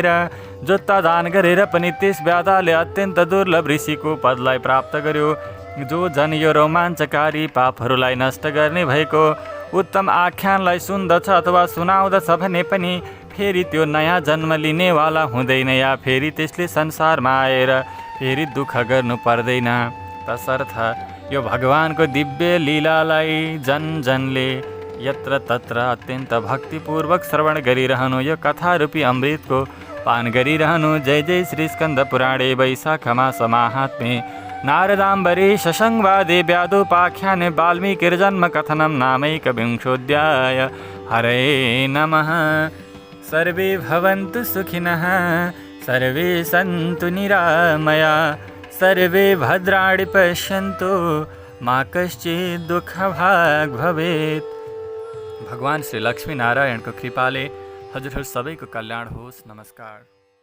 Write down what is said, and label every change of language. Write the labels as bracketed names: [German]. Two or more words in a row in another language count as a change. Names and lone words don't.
[Nepali] जोत्ता दान गरेर पनि त्यस व्याधाले अत्यन्त दुर्लभ ऋषिको पदलाई प्राप्त गर्यो, जो जन यो रोमाञ्चकारी पापहरूलाई नष्ट गर्ने भएको उत्तम आख्यानलाई सुन्दछ अथवा सुनाउँदछ भने पनि फेरि त्यो नयाँ जन्म लिनेवाला हुँदैन, या फेरि त्यसले संसारमा आएर फेरि दुःख गर्नु पर्दैन। तसर्थ यो भगवानको दिव्य लीलालाई जनले यत्र तत्र अत्यन्त भक्तिपूर्वक श्रवण गरिरहनु, यो कथारूपी अमृतको पान गरिरहनु। [Sanskrit] जय जय श्री स्कन्द पुराणे वैशाख मास माहात्म्ये नारदाम्बरीश संवादे व्यादोपाख्याने वाल्मीकिर्जन्म कथनं नामैकविंशोऽध्याय। हरे नमः। सर्वे भवन्तु सुखिनः, सर्वे सन्तु निरामया, सर्वे भद्राणि पश्यन्तु, मा कश्चित् दुःखभाग् भवेत्। [Nepali] भगवान श्री लक्ष्मी नारायणको कृपाले हजुरहरू सबैको कल्याण होस्। नमस्कार।